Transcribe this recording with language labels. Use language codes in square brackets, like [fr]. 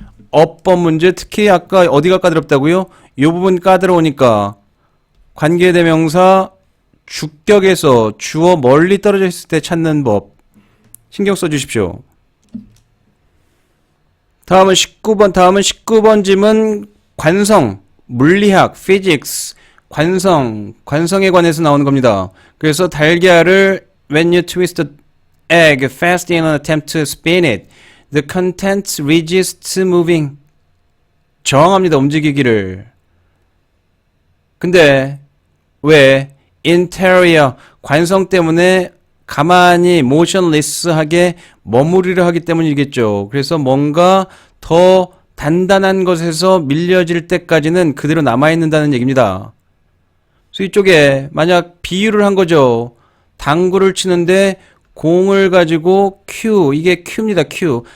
[ko] 어법 문제 특히 아까 어디가 까다롭다고요? 이 부분 까다로우니까 관계대명사 주격에서 주어 멀리 떨어져 있을 때 찾는 법 신경 써주십시오. 다음은 19번 질문 관성, 물리학, physics, 관성에 관해서 나오는 겁니다. 그래서 달걀을 [en] when you twist the egg fast in an attempt to spin it, the contents resist moving. [ko] 저항합니다. 움직이기를. 근데 왜? interior, 관성 때문에 가만히 motionless하게 머무리려 하기 때문이겠죠. 그래서 뭔가 더 단단한 것에서 밀려질 때까지는 그대로 남아있는다는 얘기입니다. 그래서 이쪽에 만약 비유를 한 거죠. 당구를 치는데 공을 가지고 큐, 이게 큐입니다. 큐.